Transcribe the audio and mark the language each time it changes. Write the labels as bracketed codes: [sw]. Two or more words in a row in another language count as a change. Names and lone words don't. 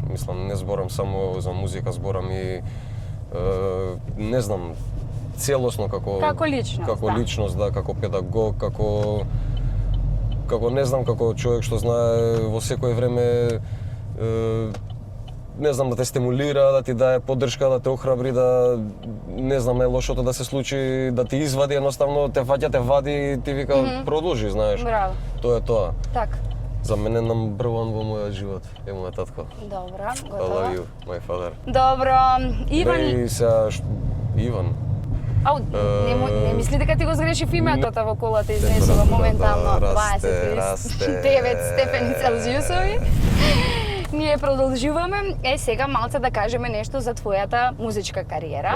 [mk] Мислам, не зборам само за музика, зборам и не знам, целосно како личност, да, како педагог, како не знам, како човек што знае во секое време не знам, да те стимулира, да ти даде поддршка, да те охрабри, да не знам, лошото да се случи, да ти извади, едноставно те фаќа, те вади и ти вика продолжи, знаеш. Браво. Тоа е тоа. Така. За мене [en] number one [mk] во мојот живот е мојот татко. Добро, [en] I [mk] готово. [en] love you, my father. [mk] Добро, Иван... И сега, Иван. Ау, не мисли дека ти го сгрешив името во колата изнесува моментално 29 степени Целзиусови. Ние продолжуваме. Сега малце да кажеме нешто за твојата музичка кариера.